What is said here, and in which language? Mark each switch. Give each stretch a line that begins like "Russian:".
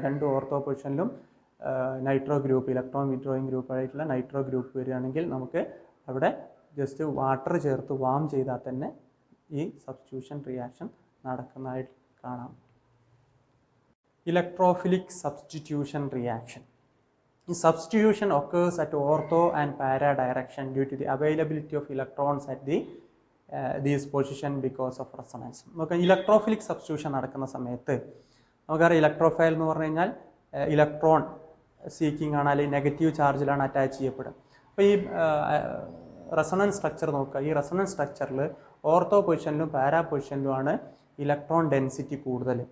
Malayalam: രണ്ട് ortho പൊസിഷനിലും nitro group, electron withdrawing ഗ്രൂപ്പായിട്ടുള്ള nitro group വരികയാണെങ്കിൽ നമുക്ക് അവിടെ ജസ്റ്റ് വാട്ടർ ചേർത്ത് വാം ചെയ്താൽ തന്നെ ഈ സബ്സ്റ്റിറ്റ്യൂഷൻ റിയാക്ഷൻ നടക്കുന്നതായിട്ട് കാണാം. Electrophilic substitution reaction.
English: Substitution occurs at ortho and para direction due to the availability of electrons at these position because of resonance.
Malayalam: നമുക്ക് electrophilic substitution നടക്കുന്ന സമയത്ത് നമുക്കറിയാം, ഇലക്ട്രോഫൈൽ എന്ന് പറഞ്ഞു കഴിഞ്ഞാൽ ഇലക്ട്രോൺ സീക്കിംഗ് ആണ്, അല്ലെങ്കിൽ നെഗറ്റീവ് ചാർജിലാണ് അറ്റാച്ച് ചെയ്യപ്പെടുക. അപ്പോൾ ഈ റെസൊണൻസ് സ്ട്രക്ചർ നോക്കുക. ഈ റെസൊണൻസ് സ്ട്രക്ചറിൽ ഓർത്തോ പൊസിഷനിലും പാരാ പൊസിഷനിലുമാണ് ഇലക്ട്രോൺ ഡെൻസിറ്റി കൂടുതൽ.